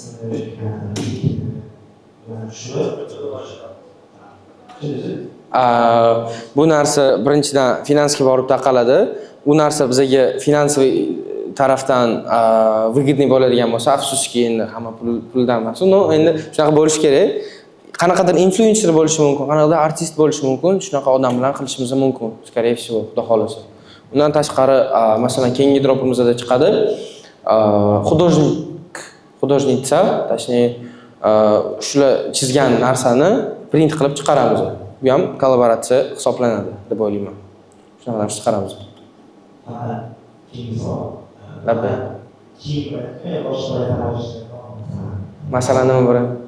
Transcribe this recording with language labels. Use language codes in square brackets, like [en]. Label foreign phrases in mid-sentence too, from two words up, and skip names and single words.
[uz] bu narsa birinchidan finansga borib taqaladi. Bu narsa bizga finansiy tarafdan выгодный bo'ladigan bo'lsa, afsuski endi hamma puldan emas. Endi shunaqa bo'lish kerak. Qanaqadir influencer bo'lishi mumkin, qanaqadir artist bo'lishi mumkin, shunaqa odam bilan qilishimiz mumkin. [ru] Скорее всего, [uz] xudo xolasa. Undan tashqari, masalan, keyingi dropimizda chiqadi. [ru] Художница, точнее, [uz] shular chizgan narsani print qilib chiqaramiz. Bu ham kollaboratsiya hisoblanadi deb o'ylayman. Shunaqa narsa chiqaramiz. Masalan, nima bor?